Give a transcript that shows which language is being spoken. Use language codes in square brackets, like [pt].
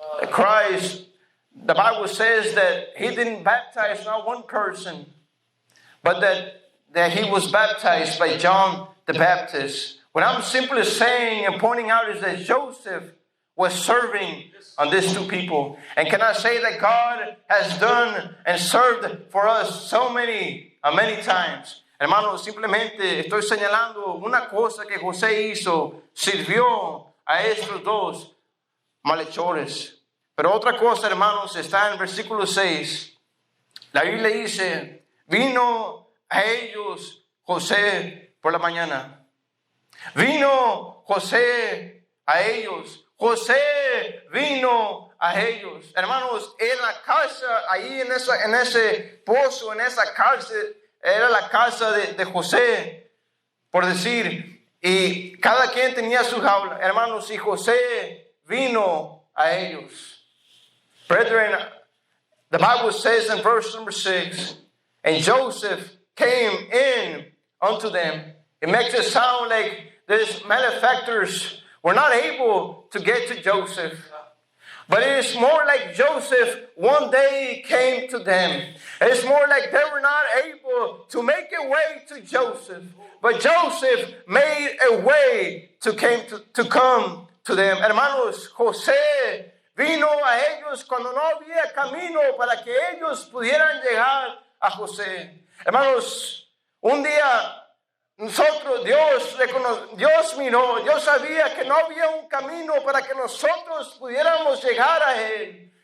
[en] Christ, the Bible says that he didn't baptize not one person, but that he was baptized by John the Baptist. What I'm simply saying and pointing out is that Joseph was serving on these two people. And can I say that God has done and served for us so many times? [es] Hermanos, simplemente estoy señalando una cosa que José hizo, sirvió a estos dos malhechores. Pero otra cosa, hermanos, está en el versículo 6. La Biblia dice, vino a ellos José por la mañana. Vino José a ellos. José vino a ellos. Hermanos, en la casa, ahí en ese pozo, en esa cárcel, era la casa de José, por decir. Y cada quien tenía su jaula. Hermanos, y José vino a ellos. [en] Brethren, the Bible says in verse number 6, and Joseph came in unto them. It makes it sound like these malefactors were not able to get to Joseph. But it is more like Joseph one day came to them. It's more like they were not able to make a way to Joseph. But Joseph made a way to come to them. [es] Hermanos, José vino a ellos cuando no había camino para que ellos pudieran llegar a José. Hermanos, un día nosotros, Dios miró, Dios sabía que no había un camino para que nosotros pudiéramos llegar a Él.